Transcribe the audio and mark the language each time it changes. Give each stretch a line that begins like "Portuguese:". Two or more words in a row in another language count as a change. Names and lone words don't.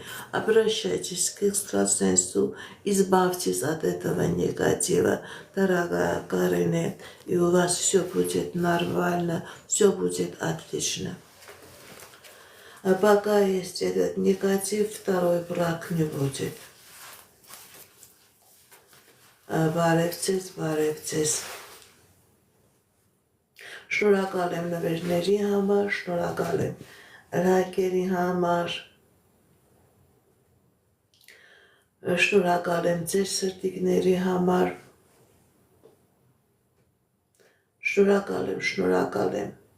Russian: Обращайтесь к экстрасенсу, избавьтесь от этого негатива, дорогая Карине, и у вас все будет нормально, все будет отлично. А пока есть этот негатив, второй брак не будет.
Armenian: Բարևձեզ. Շնորհակալ եմ նվերների համար, շնորհակալ եմ լայքերի համար, շնորհակալ եմ ձեր սրտիկների համար, շնորհակալ եմ